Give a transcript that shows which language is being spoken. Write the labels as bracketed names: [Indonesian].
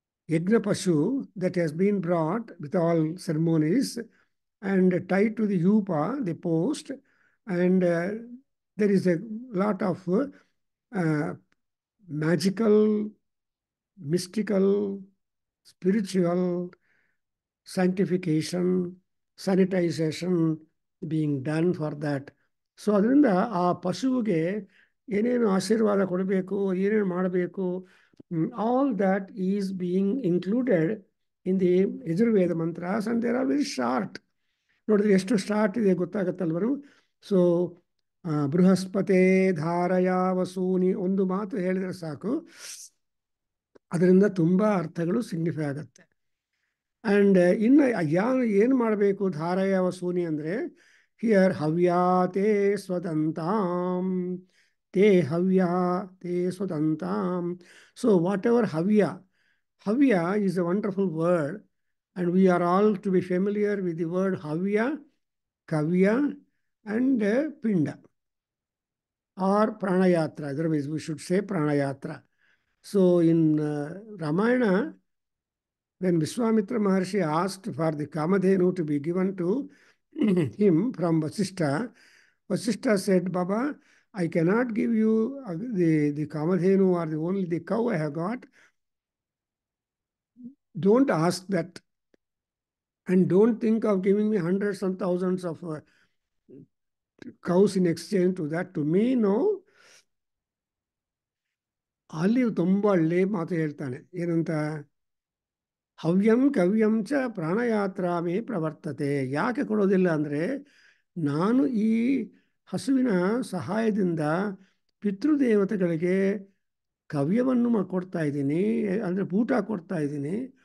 [English] Yajna Pashu that has been brought with all ceremonies and tied to the yupa, the post, and there is a lot of magical, mystical, spiritual sanctification, sanitization being done for that. [Kannada] So ಅದರಿಂದ ಆ ಪಶುವಿಗೆ ಏನೇನು ಆಶೀರ್ವಾದ ಕೊಡಬೇಕು, ಏನೇನು ಮಾಡಬೇಕು, [English] all that is being included in the Yajurveda mantras, and they are very short. [Kannada] ನೋಡಿದ್ರೆ ಎಷ್ಟು start ಇದೆ ಗೊತ್ತಾಗತ್ತಲ್ವರು. ಸೊ ಬೃಹಸ್ಪತೆ ಧಾರಯ ವಸೂನಿ ಒಂದು ಮಾತು ಹೇಳಿದರೆ ಸಾಕು, ಅದರಿಂದ ತುಂಬ ಅರ್ಥಗಳು ಸಿಗ್ನಿಫೈ ಆಗುತ್ತೆ. ಆ್ಯಂಡ್ ಇನ್ನು ಏನು ಮಾಡಬೇಕು ಧಾರಯ ವಸೂನಿ ಅಂದರೆ, ಹಿಯರ್ [Sanskrit] ಹವ್ಯಾ ತೇ ಸ್ವದಂತಾಂ, ತೇ ಹವ್ಯಾ ತೇ ಸ್ವದಂತಾಂ. [English] So whatever havya, havya is a wonderful word, and we are all to be familiar with the word havya, kavya, and pinda, or pranayatra. Otherwise, we should say pranayatra. So in Ramayana, when Vishwamitra Maharshi asked for the Kamadhenu to be given to him from Vasishtha, Vasishtha said, Baba, I cannot give you the Kamadhenu or only the cow I have got. Don't ask that. And don't think of giving me hundreds and thousands of cows in exchange to that. To me, no. [Kannada] ಅಲ್ಲಿ ತುಂಬ ಒಳ್ಳೆ ಮಾತು ಹೇಳ್ತಾನೆ, ಏನಂತ, [Sanskrit] ಹವ್ಯಂ ಕವ್ಯಂ ಚ ಪ್ರಾಣಯಾತ್ರಾಮೇ ಪ್ರವರ್ತತೆ. [Kannada] ಯಾಕೆ ಕೊಡೋದಿಲ್ಲ ಅಂದರೆ, ನಾನು ಈ ಹಸುವಿನ ಸಹಾಯದಿಂದ ಪಿತೃದೇವತೆಗಳಿಗೆ ಕವ್ಯವನ್ನು ಕೊಡ್ತಾ ಇದ್ದೀನಿ, ಅಂದರೆ ಊಟ ಕೊಡ್ತಾ ಇದ್ದೀನಿ.